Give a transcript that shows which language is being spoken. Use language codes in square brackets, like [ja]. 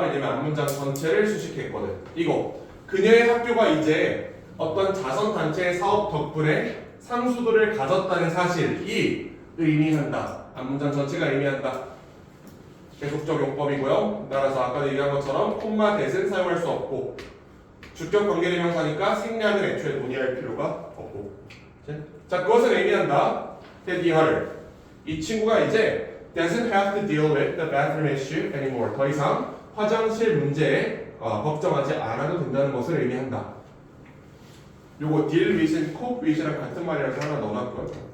[ko] 왜냐면 앞문장 전체를 수식했거든. 이거 그녀의 학교가 이제 어떤 자선단체의 사업 덕분에 상수도를 가졌다는 사실이 의미한다. 앞문장 전체가 의미한다. 계속적 용법이고요. 따라서 아까 얘기한 것처럼 콤마 대신 사용할 수 없고 주격 관계대명사니까 생략은 애초에 논의할 필요가 없고. 자, 그것을 의미한다. [en] that her [ko] 이 친구가 이제 [en] doesn't have to deal with the bathroom issue anymore. [ko] 더 이상 화장실 문제에 걱정하지 않아도 된다는 것을 의미한다. 요거 deal with은 cope with이랑 같은 말이라서 하나 넣어놨고요.